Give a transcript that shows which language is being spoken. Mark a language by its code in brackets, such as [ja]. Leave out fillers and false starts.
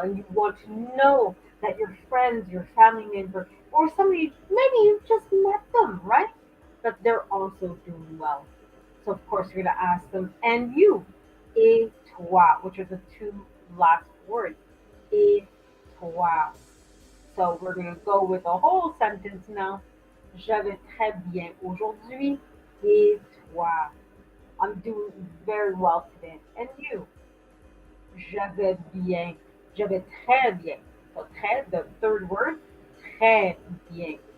[en] And you want to know that your friends, your family member, or somebody, maybe you just met them, right? That they're also doing well. So, of course, you're going to ask them, and you, et toi, which are the two last words, et toi. So, we're going to go with the whole sentence now. [fr] Je vais très bien aujourd'hui. Et toi? [en] I'm doing very well today. And you? [fr] Je vais bien. Je vais très bien. [en] So très, the third word, très bien.